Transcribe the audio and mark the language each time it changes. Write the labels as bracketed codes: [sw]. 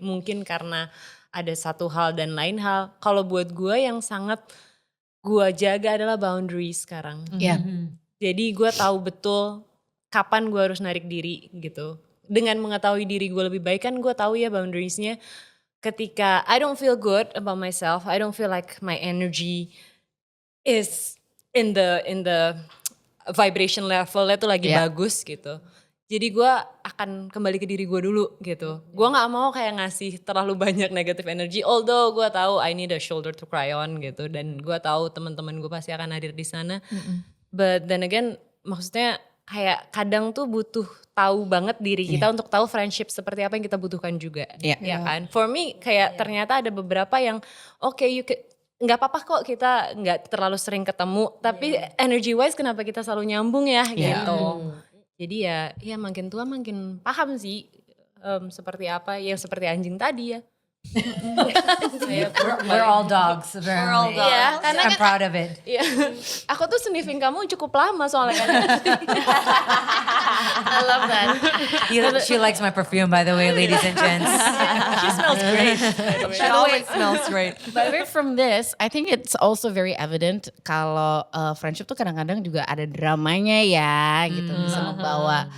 [id] Mungkin karena ada satu hal dan lain hal. Kalau buat gue yang sangat gue jaga adalah boundaries sekarang. [en] Yeah. [id] Jadi gue tahu betul kapan gue harus narik diri gitu. Dengan mengetahui diri gue lebih baik kan gue tahu ya boundariesnya. [en] Ketika I don't feel good about myself, I don't feel like my energy is in the vibration [id] levelnya tuh lagi bagus gitu. Jadi gue akan kembali ke diri gue dulu gitu. Gue nggak mau kayak ngasih terlalu banyak negative energy. Although gue tahu [en] I need a shoulder to cry on [id] gitu. Dan gue tahu teman-teman gue pasti akan hadir di sana. [en] But then again, [id] maksudnya kayak kadang tuh butuh tahu banget diri kita untuk tahu friendship seperti apa yang kita butuhkan juga. Ya kan? For me kayak ternyata ada beberapa yang nggak apa-apa kok kita nggak terlalu sering ketemu. Tapi energy wise kenapa kita selalu nyambung ya gitu. Jadi ya makin tua makin paham sih seperti apa. Ya seperti anjing tadi ya. [en] We're all dogs. We're all dogs. [id] Iya, karena [en] I'm proud of it. [id] Iya, aku tuh sniffing kamu cukup lama soalnya kan. [en] I love that. She likes my perfume, by the way, ladies and gents. She smells smells great. She always smells great. By the way, from this, I think it's also very evident [id] kalau friendship tuh kadang-kadang juga ada dramanya ya, gitu bisa membawa.